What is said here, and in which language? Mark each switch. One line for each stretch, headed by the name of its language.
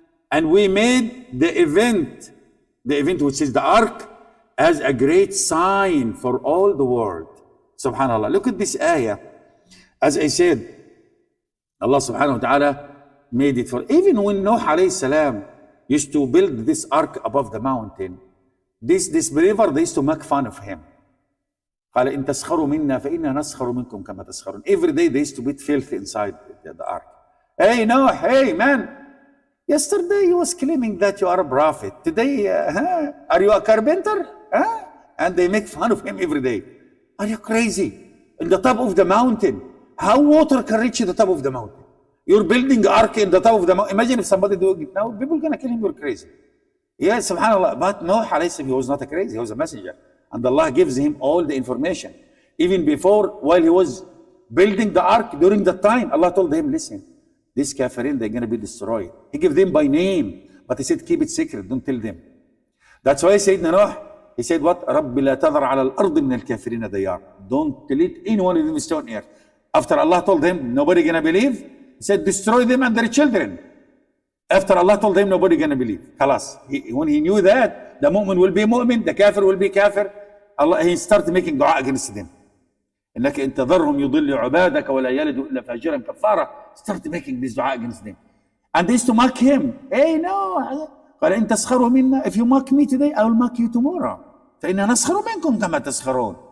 English: And we made the event which is the ark, as a great sign for all the world. Subhanallah. Look at this ayah. As I said, Allah subhanahu wa ta'ala made it for, even when Noah alayhi salam used to build this ark above the mountain, this believer, they used to make fun of him.
Arabic: قال إن تسخروا منا فإنا نسخر منكم كما تسخرون.
English: Every day they used to beat filthy inside the ark. Hey Noah, hey man, yesterday you was claiming that you are a prophet. Today, are you a carpenter? And they make fun of him every day. Are you crazy? In the top of the mountain, how water can reach the top of the mountain? You're building ark in the top of the mountain. Imagine if somebody doing it now, people are gonna kill him. You're crazy. Yes, subhanallah. But Noah alayhi salam, he was not a crazy. He was a messenger. And Allah gives him all the information. Even before, while he was building the ark, during that time, Allah told him, listen, these kafirin, they're going to be destroyed. He gave them by name, but he said, keep it secret, don't tell them. That's why Sayyidina Noah, he said what?
Arabic: رَبِّ لَا تَذَرْ عَلَى الْأَرْضِ مِنَ الْكَافِرِينَ دَيَّارٍ.
English: Don't let anyone of them stay on earth. After Allah told him, nobody going to believe, he said, destroy them and their children. After Allah told him, nobody going to believe. Khalas. When he knew that, the mu'min will be mu'min, the kafir will be kafir, Allah, he started making dua against them.
Arabic: إنك إن تذرهم يضل عبادك ولا يلدوا إلا فاجرا كفارا.
English: Started making this dua against them. And they used to mock him. Hey, no.
Arabic: قال إن تسخروا منا.
English: If you mock me today, I will mock you tomorrow.
Arabic: فإنا نسخر منكم كما تسخرون.